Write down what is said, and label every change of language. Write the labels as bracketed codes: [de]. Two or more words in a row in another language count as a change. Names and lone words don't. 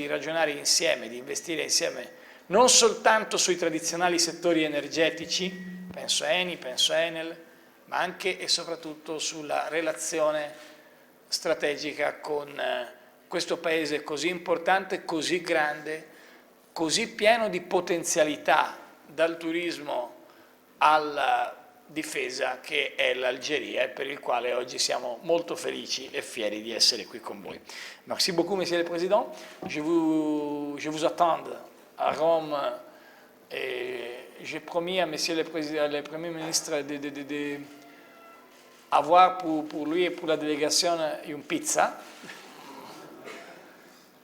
[it] ragionare insieme, di investire insieme non soltanto sui tradizionali settori energetici, penso a Eni, penso a Enel, ma anche e soprattutto sulla relazione strategica con questo paese così importante, così grande, così pieno di potenzialità, dal turismo alla difesa che è l'Algeria e per il quale oggi siamo molto felici [fr] et fiers [it] di essere qui con voi. [fr] Merci beaucoup, Monsieur le Président. Je vous attends à Rome et j'ai promis à Monsieur le Premier ministre de avoir pour lui et pour la délégation une pizza.